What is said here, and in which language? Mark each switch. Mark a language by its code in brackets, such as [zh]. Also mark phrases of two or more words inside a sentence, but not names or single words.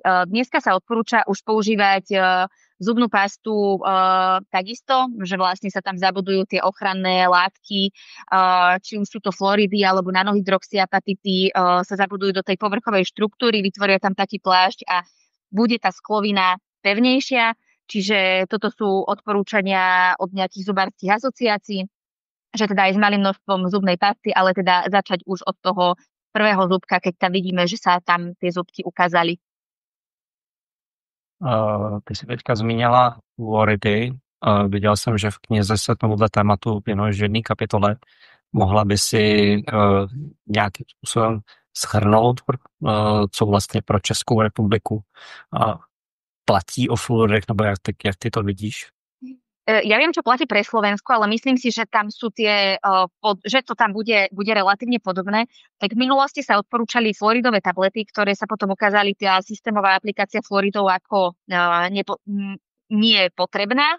[sk] Dneska sa odporúča už používať zubnú pastu takisto, že vlastne sa tam zabudujú tie ochranné látky, či už sú to fluoridy alebo nanohydroxyapatity, sa zabudujú do tej povrchovej štruktúry, vytvoria tam taký plášť a bude tá sklovina pevnejšia. Čiže toto sú odporúčania od nejakých zubárskych asociácií, že teda aj s malým množstvom zubnej pasty, ale teda začať už od toho prvého zubka, keď tam vidíme, že sa tam tie zubky ukázali. [cs] Ty jsi teďka zmínila fluoridy. Viděl jsem, že v knize se tomuhle tématu věnuješ v jedné kapitole. Mohla by si nějakým způsobem shrnout, co vlastně pro Českou republiku platí o fluoridech, nebo jak ty to vidíš? [sk] Ja viem, čo platí pre Slovensko, ale myslím si, že tam sú že to tam bude relatívne podobné. Tak v minulosti sa odporúčali fluoridové tablety, ktoré sa potom ukázali tá systémová aplikácia fluoridov ako nie je potrebná.